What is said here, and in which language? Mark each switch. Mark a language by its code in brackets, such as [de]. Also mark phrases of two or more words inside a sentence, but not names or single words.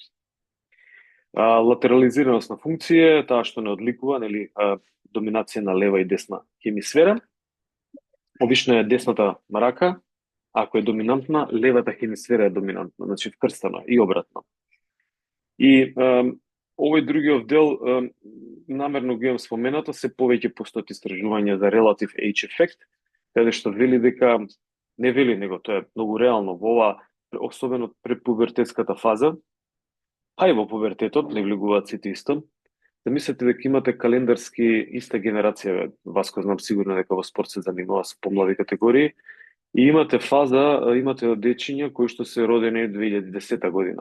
[mk] Латерализираност на функција, таа што не одликува, нели, доминација на лева и десна хемисфера. Обично е десната рака, ако е доминантна, левата хемисфера е доминантна, значи вкрстана и обратно. И овој другиот дел, намерно го имам споменато, се повеќе постојат истражувања за [en] relative age effect, [mk] каде што вели дека, не вели, него тоа е многу реално во ова, особено препубертетската фаза, а и во пубертетот, не влегуваат сите исто. Да мислите дека имате календарски иста генерација, Васко, знам сигурно дека во спорт се занимава со помлади категории, И имате имате дечиња кои што се родени 2010 година.